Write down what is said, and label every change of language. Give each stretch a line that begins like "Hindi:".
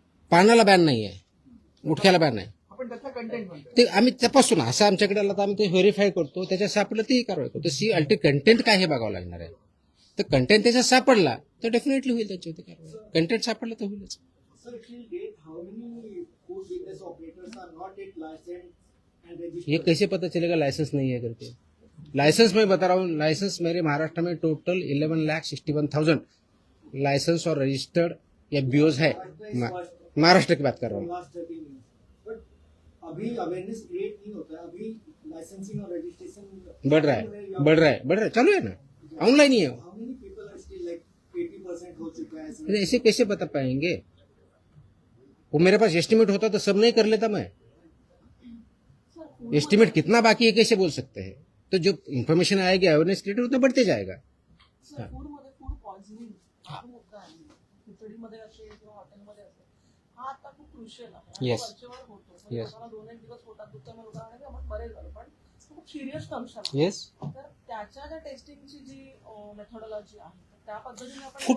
Marathi: पानाला ban नाही आहे गुटख्याला ban आहे आपण त्यातला कंटेंट म्हणतो ते आम्ही तपासू ना असं आमच्याकडे आलं तर आम्ही ते व्हेरीफाय करतो त्याच्यात सापडलं तेही कारवाई करतो सी अल्टी कंटेंट काय हे बघावं लागणार आहे तर कंटेंट त्याच्यात सापडला तर डेफिनेटली होईल त्याच्यावरती कारवाई कंटेंट सापडलं तर होईलच
English: Sir, till date, how many food business operators are not yet licensed and registered?
Hindi: ये कैसे पता चलेगा लाइसेंस नहीं है करके लाइसेंस मैं बता रहा हूँ लाइसेंस मेरे महाराष्ट्र में टोटल 11,61,000 लाइसेंस और रजिस्टर्ड या बीओज है महाराष्ट्र की बात कर रहा हूँ
English: Last 13 years. But
Hindi: अभी अवेयरनेस क्रिएट नहीं होता है अभी
English: licensing or registration.
Hindi: बढ़ रहा है, चालू है ना, ऑनलाइन ही है वो।
English: How many people are still like 80%
Hindi: हो चुका है? अरे ऐसे कैसे बता पाएंगे? वो मेरे पास एस्टिमेट होता तो सब नहीं कर लेता मैं। एस्टिमेट कितना बाकी है कैसे बोल सकते हैं? तो जो इन्फॉर्मेशन आएगी अवेयरनेस क्रिएटर उतना बढ़ते जाएगा।
Marathi: सर फूडमध्ये फूड पॉइझनिंग हा मुद्दा आहे. खिचडीमध्ये असेल किंवा हॉटेलमध्ये असेल, हा आता खूप क्रुशियल आहे. आणि
English: Yes.
Marathi: वरचेवर होतो. म्हणजे
English: Yes.
Marathi: लोकांना 2-1 दिवस पोटात दुखतं मग लोकांना वाटतं की आपण बरे झालो, पण खूप सिरियस कंडिशन आहे.
English: yes,
Marathi: तर त्याच्या ज्या टेस्टिंगची जी मेथोडॉलॉजी आहे तर त्या पद्धतीने आपण